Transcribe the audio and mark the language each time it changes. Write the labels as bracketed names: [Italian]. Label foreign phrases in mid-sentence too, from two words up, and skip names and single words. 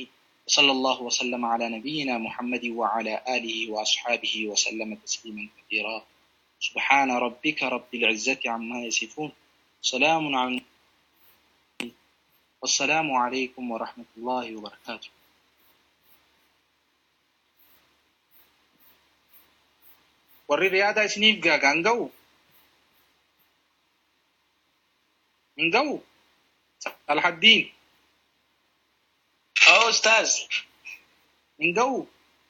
[Arabic] وصلى الله وسلم على نبينا محمد وعلى آله وأصحابه وسلم تسليما كثيرا. سبحان ربك رب العزة عما يصفون سلام على والسلام عليكم ورحمة الله وبركاته. [Oromo] warri riyaada isiniif gaaga هنقو صلاح الدين [Arabic] أستاذ هنقو